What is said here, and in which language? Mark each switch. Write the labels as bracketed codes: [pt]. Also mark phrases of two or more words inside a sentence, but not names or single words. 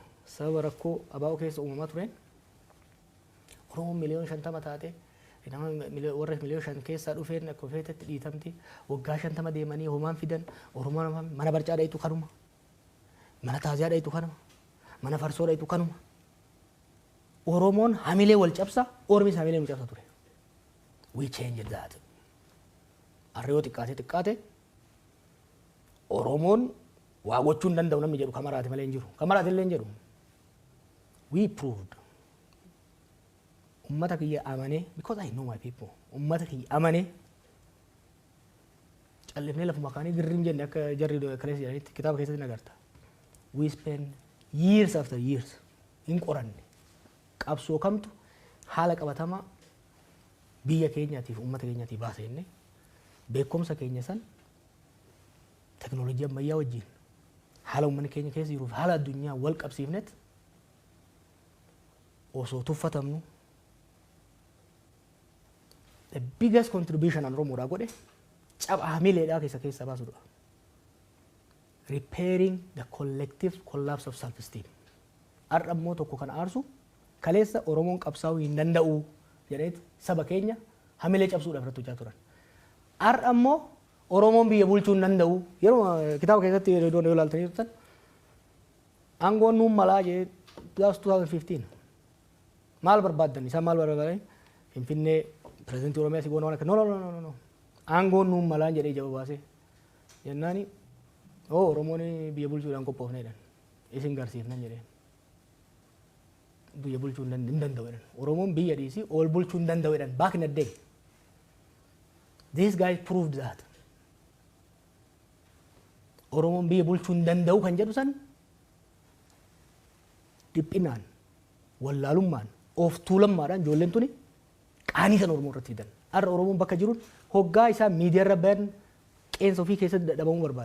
[om] Sababa rakkoo abaa'oo keessa uumamaa tureen Oromoon miliyoona 50 taate warra miliyoona 5 keessaa dhufeen akka feetetti dhiitamti waggaa 50 deemanii homaan fidan Oromoon mana barcaa dhayitu kanuma. Mana taaziyaa dhayitu kanuma. Mana farsoo dhayitu kanuma. Oromoon hamilee wal cabsa, Oromis hamilee wal cabsa ture. [en] We changed that. [om] Arreeyoo xiqqaate Oromoon waa gochuu hin danda'u namni jedhu kamaraati malee hin jiru. Kamaraati illee hin jedhu. [en] We proved. [om] Ummata kiyya amanee, [en] because I know my people. [om] Ummata kiyya amanee callifnee lafuma kaanii girriin jenne akka jarri kaleessa jedhanitti kitaaba keessatti nagarta. [en] We spend years after years in [om] qoranne qabsoo kamtu haala qabatamaa biyya keenyaatiif uummata keenyaatiif baasa jennee beekumsa keenya san teknoolojii ammayyaa wajjin haala uummanni keenya keessa jiruuf haala addunyaa wal qabsiifnet osoo tuffatamnu [en] the biggest contribution [om] an Oromoodhaa godhe caba hamileedhaa keessa baasudha. [en] Repairing the collective collapse of self-esteem. [om] Har'a immoo tokko kan aarsu kaleessa Oromoon qabsaa'uu hin danda'u jedheeti saba keenya hamilee cabsuudhaaf irratti hojjaa turan. Har'a immoo Oromoon biyya bulchuu hin danda'u yeroo kitaaba keessatti yoo ilaaltanii turtan aangoon nuun malaa jee 2015 maal barbaaddan isaan maal barbaadan Finfinnee pirezidantii Oromiyaa si goona waan akka no aangoon nuun malaa jedhee jaba baasee jennaani Oromoon biyya bulchuudhaan qophoofne jedhan isin garsiifnan jedheen. Biyya bulchuu hin danda'u jedhan. Oromoon biyya dhiisii ol bulchuu hin danda'u jedhan [en] back in the day. These guys proved that. [om] Oromoon biyya bulchuu hin danda'u kan jedhu san dhiphinaan wallaalummaan of tuulammaadhaan ijoolleen tuni qaanii san Oromoo irratti fidan. Har'a Oromoon bakka jiruun hoggaa isaa miidiyaa irra bayan qeensa ofii keessatti dadhabamuu barbaada.